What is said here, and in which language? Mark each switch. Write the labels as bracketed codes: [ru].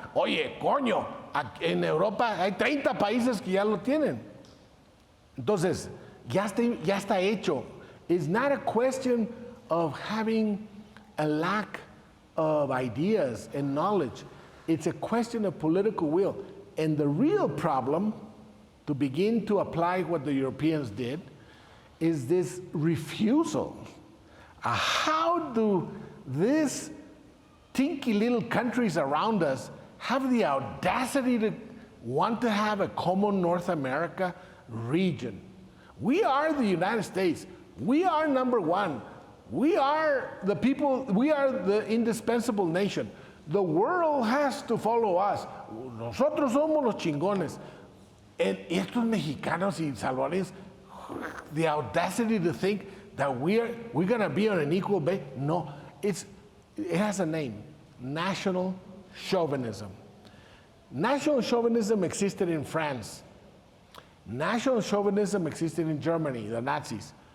[es] Oye, coño, en Europa hay 30 países que ya lo tienen. Entonces, ya está hecho. [en] It's not a question of having a lack of ideas and knowledge. It's a question of political will. And the real problem, to begin to apply what the Europeans did, is this refusal. How do these tinky little countries around us have the audacity to want to have a common North America region? We are the United States. We are number one. We are the people, we are the indispensable nation. The world has to follow us. [es] Nosotros somos los chingones. [en] And [es] estos mexicanos y salvadoreños, [en] the audacity to think that we're going to be on an equal basis. No, it has a name: national chauvinism. National chauvinism existed in France. National chauvinism existed in Germany, the Nazis.